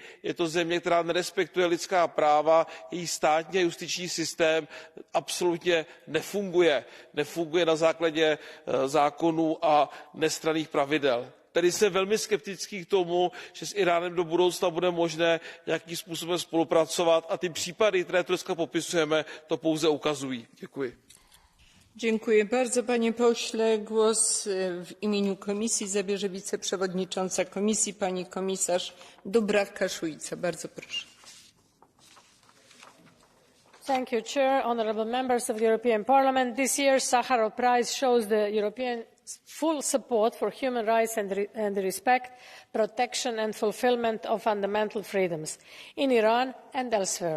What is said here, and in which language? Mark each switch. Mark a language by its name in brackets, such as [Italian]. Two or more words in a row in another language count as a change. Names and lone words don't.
[Czech] Je to země, která nerespektuje lidská práva. Její státní a justiční systém absolutně nefunguje. Nefunguje na základě zákonů a nestranných pravidel. Tedy jsem velmi skeptický k tomu, že s Íránem do budoucna bude možné nějakým způsobem spolupracovat a ty případy, které tu dneska popisujeme, to pouze ukazují. Děkuji. [Polish] Dziękuję bardzo panie pośle. Głos w imieniu komisji zabierze wiceprzewodnicząca komisji pani komisarz Dubravka-Šuica. Bardzo proszę. [English] Thank you, Chair. Honourable members of the European Parliament, this year's Sakharov Prize shows the European full support for human rights and the respect, protection and fulfilment of fundamental freedoms in Iran and elsewhere.